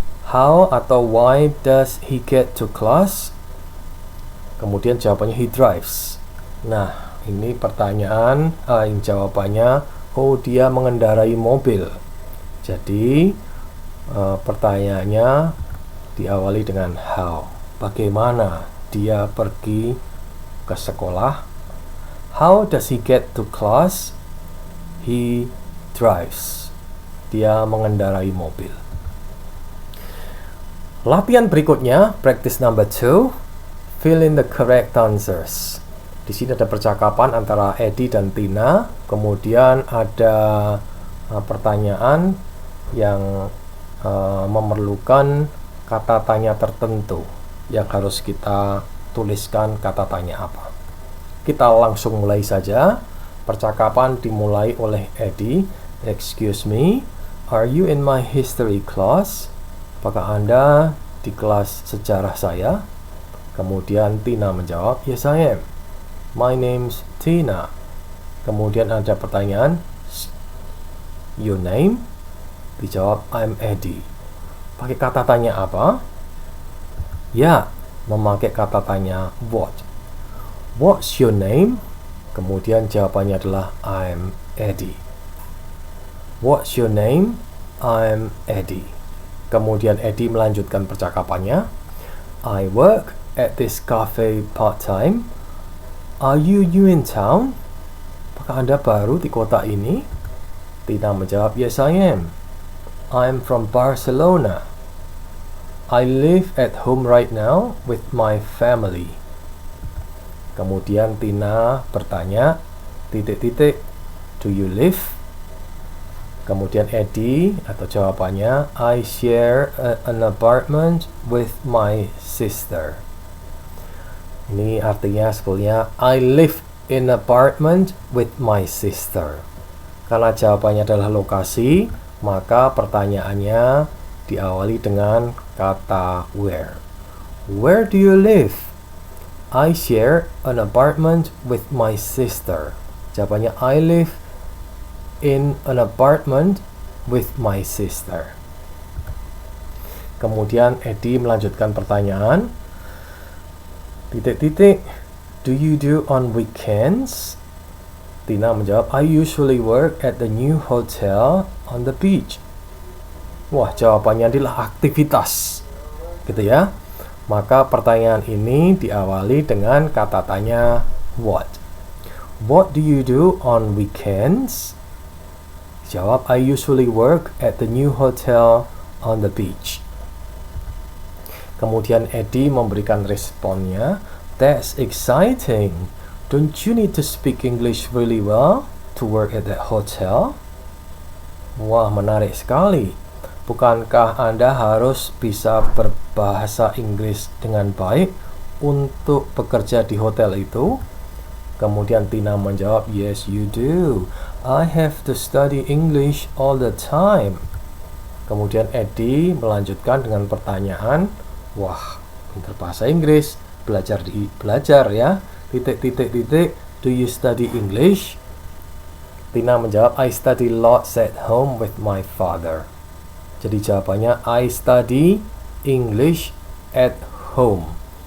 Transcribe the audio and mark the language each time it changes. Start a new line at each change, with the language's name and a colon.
English: How
Indonesian: atau
English: why does he get to class?
Indonesian: Kemudian jawabannya
English: he drives.
Indonesian: Nah, ini pertanyaan, jawabannya, oh dia mengendarai mobil. Jadi, pertanyaannya diawali dengan how. Bagaimana dia pergi ke sekolah?
English: How does he get to class? He drives.
Indonesian: Dia mengendarai mobil. Latihan berikutnya,
English: practice number 2, fill in the correct answers.
Indonesian: Di sini ada percakapan antara Eddie dan Tina, kemudian ada pertanyaan yang memerlukan kata tanya tertentu yang harus kita tuliskan kata tanya apa. Kita langsung mulai saja. Percakapan dimulai oleh Eddie.
English: Excuse me, are you in my history class?
Indonesian: Apakah Anda di kelas sejarah saya? Kemudian Tina menjawab,
English: yes I am. My name's Tina.
Indonesian: Kemudian ada pertanyaan,
English: your name?
Indonesian: Dijawab,
English: I'm Eddie.
Indonesian: Pakai kata tanya apa? Ya, memakai kata tanya what.
English: What's your name?
Indonesian: Kemudian jawabannya adalah
English: I'm Eddie. What's your name? I'm Eddie.
Indonesian: Kemudian Eddie melanjutkan percakapannya.
English: I work at this cafe part-time. Are you new in town?
Indonesian: Apakah Anda baru di kota ini? Tina menjawab,
English: yes I am. I'm from Barcelona. I live at home right now with my family.
Indonesian: Kemudian Tina bertanya, titik-titik,
English: do you live?
Indonesian: Kemudian Eddie atau jawabannya,
English: I share an apartment with my sister.
Indonesian: Ini artinya sebetulnya
English: I live in an apartment with my sister.
Indonesian: Karena jawabannya adalah lokasi, maka pertanyaannya diawali dengan kata where.
English: Where do you live? I share an apartment with my sister.
Indonesian: Jawabannya
English: I live in an apartment with my sister.
Indonesian: Kemudian Eddie melanjutkan pertanyaan. Titik-titik,
English: do you do on weekends? Tina menjawab, I usually work at the new hotel on the beach.
Indonesian: Wah, jawabannya adalah aktivitas. Gitu ya. Maka pertanyaan ini diawali dengan kata tanya what.
English: What do you do on weekends?
Indonesian: Jawab,
English: I usually work at the new hotel on the beach.
Indonesian: Kemudian Eddie memberikan responnya.
English: That's exciting. Don't you need to speak English really well to work at that hotel?
Indonesian: Wah, menarik sekali. Bukankah Anda harus bisa berbahasa Inggris dengan baik untuk bekerja di hotel itu? Kemudian Tina menjawab,
English: yes you do. I have to study English all the time.
Indonesian: Kemudian Eddie melanjutkan dengan pertanyaan, wah, pintar bahasa Inggris, belajar ya. Titik,
English: do you study English? Tina menjawab, I study lots at home with my father.
Indonesian: Jadi jawabannya,
English: I study English at home.